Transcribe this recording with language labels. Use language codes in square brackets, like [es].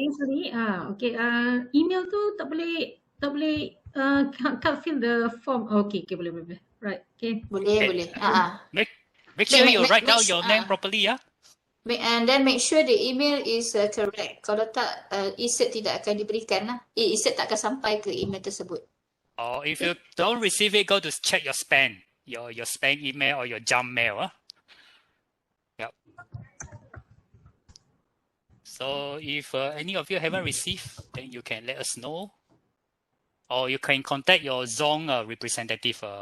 [en] Sorry. Okay. [ms] Email tu tak boleh [en] can't fill the form. Okay, [ms] boleh. [en] Right. Okay. [ms] Boleh. [en] Make sure you write down your name properly, yeah. And then make sure the email is correct. [ms] Kalau tak, e-cert tidak akan diberikan lah. E-cert tak akan sampai ke email tersebut. [en] Or if you don't receive it, go to check your spam, your spam email or your junk mail. Yep. So if any of you haven't received, then you can let us know, or you can contact your zone representative.